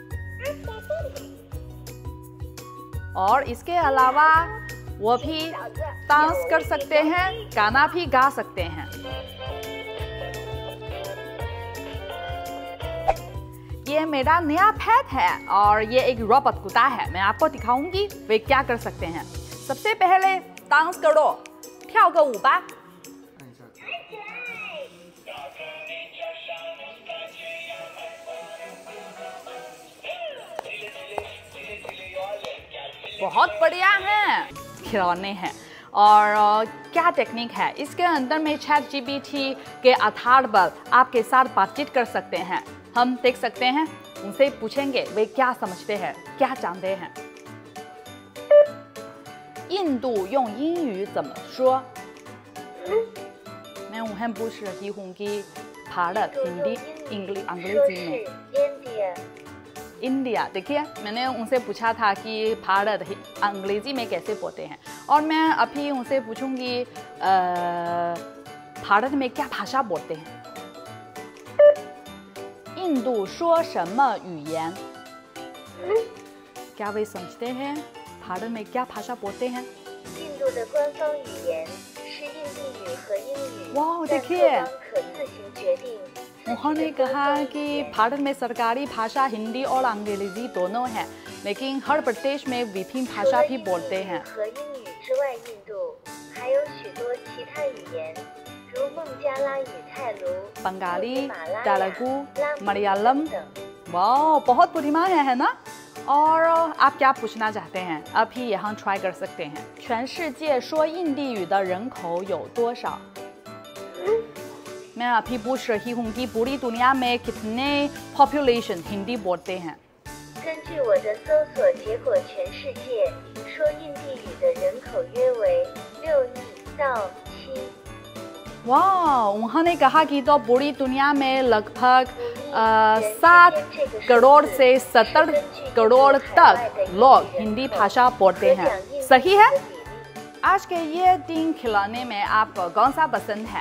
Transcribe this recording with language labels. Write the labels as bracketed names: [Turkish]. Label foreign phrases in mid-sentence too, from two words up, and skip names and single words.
[Hindi] और इसके अलावा वो भी डांस कर सकते हैं, गाना भी गा सकते हैं। ये मेरा नया पेट है, और ये एक रोबोट कुत्ता है। मैं आपको दिखाऊंगी वे क्या कर सकते हैं। सबसे पहले डांस करो, [Chinese] 跳个舞吧। [Hindi] बहुत बढ़िया है, खिलौने हैं। और क्या टेक्निक है इसके अंदर में, ChatGPT के आधार पर आपके साथ बातचीत कर सकते हैं। हम देख सकते हैं, उनसे पूछेंगे वे क्या समझते हैं, क्या जानते हैं। [Chinese] 印度用英语怎么说? [Hindi] मैं उन्हें पूछ रही हूँ कि भारत हिंदी अंग्रेजी में इंडिया। देखिए, मैंने उनसे पूछा था कि भारत अंग्रेजी में कैसे बोलते हैं, और मैं अभी उनसे पूछूंगी भारत में क्या भाषा बोलते हैं। [Chinese] 印度说什么语言? [Hindi] क्या वे समझते हैं भारत में क्या भाषा बोलते हैं? [Chinese] 印度的官方语言是印地语和英语， [Hindi] वाह, [Chinese] 但 [Hindi] देखिए [Chinese] 各方可自行决定。 [Hindi] उन्होंने कहा कि भारत में सरकारी भाषा हिंदी और अंग्रेजी दोनों है, लेकिन हर प्रदेश में विभिन्न भाषा भी बोलते हैं। [Chinese] 和英语之外，印度还有许多其他语言，如孟加拉语、泰卢、 [Hindi] बंगाली, [Chinese] 喜马拉雅、 [Hindi] तेलुगु, [Chinese] 拉姆 [Hindi] मलयालम। [Chinese] 等。 [Hindi] वाह, बहुत बुद्धिमान है ना। और आप क्या पूछना चाहते हैं, अभी यहाँ ट्राई कर सकते हैं। [Chinese] 全世界说印地语的人口有多少? [Hindi] मैं अभी पूछ रही हूँ कि पूरी दुनिया में कितने पॉपुलेशन हिंदी बोलते हैं। [Chinese] 根据我的搜索结果，全世界说印地语的人口约为6亿到7。 [Hindi] वाह, उन्होंने कहा कि तो पूरी दुनिया में लगभग 7 करोड़ से 70 करोड़ तक लोग हिंदी भाषा बोलते हैं। सही है। आज के ये 3 खिलौने में आपको कौन सा पसंद है?